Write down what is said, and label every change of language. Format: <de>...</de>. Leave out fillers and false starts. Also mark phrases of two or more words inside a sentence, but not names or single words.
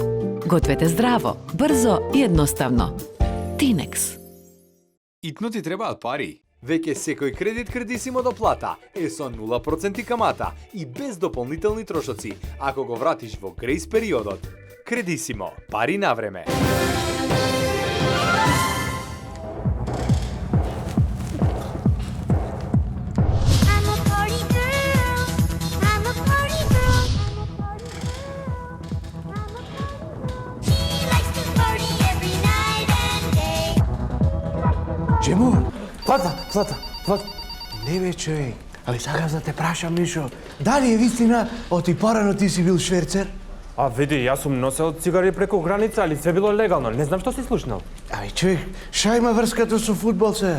<mk>Гответе здраво, брзо и едноставно. Тинекс. Итно ти требаат пари. Веќе секој кредит Кредисимо доплата е со 0% камата и без дополнителни трошоци, ако го вратиш во грејс периодот. Кредисимо, пари на време.</mk> <en>I'm a party girl. I'm a party girl. She likes to party every night and day.</en> <mk>Чему? Плата. Не бе, човек. Али сакам да те прашам, Мишо. Дали е вистина, оти порано ти си бил шверцер? А види, јас сум носел цигари преку граница, али се било легално. Не знам што си слушнал. Ами, човек, ша има врската со фудбал се?</mk>